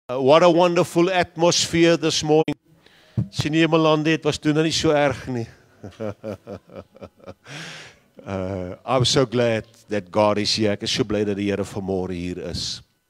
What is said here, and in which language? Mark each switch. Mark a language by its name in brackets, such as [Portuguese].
[English] What a wonderful atmosphere this morning. [Afrikaans] Sien jy Melande, het was toen nie so erg nie. [English] I'm so glad that God is here. [Afrikaans] Ek is so bly dat die Here vanmôre hier is.